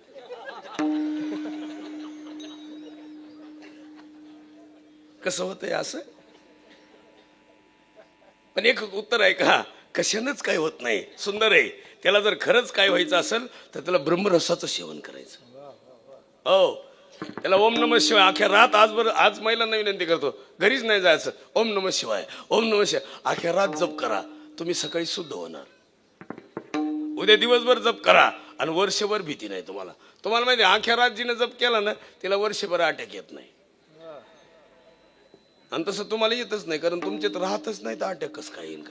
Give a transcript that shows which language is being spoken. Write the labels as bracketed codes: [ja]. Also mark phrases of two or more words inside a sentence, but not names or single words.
[mr] कसं होतंय असं? पण एक उत्तर आहे का, कशानंच काय होत नाही. सुंदर आहे. त्याला जर खरंच काय व्हायचं असेल तर त्याला ब्रह्मरसाचं सेवन करायचं. हो त्याला [sa] ओम नमः शिवाय [mr] अख्या रात आज महिलांना विनंती करतो, घरीच नाही जायचं. [sa] ओम नमः शिवाय ओम नमः शिवाय [mr] अख्या रात जप करा, तुम्ही सकाळी शुद्ध होणार. उद्या दिवसभर जप करा आणि वर्षभर भीती नाही तुम्हाला. तुम्हाला माहिती अख्या रात जिने जप केला ना तिला वर्षभर अटॅक येत नाही. आणि तसं तुम्हाला येतच नाही, कारण तुमच्यात राहतच नाही तर अटॅक कसं काय येईल?